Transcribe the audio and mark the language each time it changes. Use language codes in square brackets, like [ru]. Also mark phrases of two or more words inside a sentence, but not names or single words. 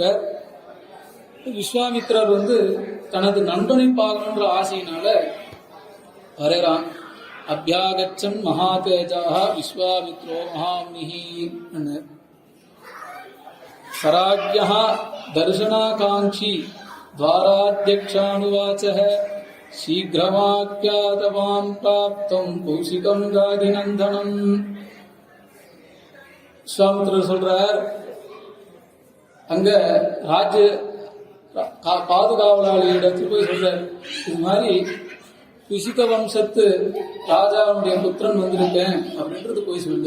[ta] விஸ்வாமித்ரர் தனது நண்பனை பார்க்கணுன்ற ஆசையினால வரைறான். [sa] अभ्यागच्छन् महातेजाः विश्वामित्रो महामुनिः. सराज्ञो दर्शनाकाङ्क्षी द्वाराध्यक्षानुवाचः शीघ्रमाख्यातवान् प्राप्तम् कौशिकम् गाधिनन्दनम्. [ta] விஸ்வாமித்திரர் சொல்றார், அங்க ராஜ்ய பாதுகாவலாளியிடத்தில் போய் சொல்றார், இது மாதிரி குஷிக வம்சத்து ராஜாவுடைய புத்திரன் வந்திருக்கேன் அப்படின்றது போய் சொல்லு.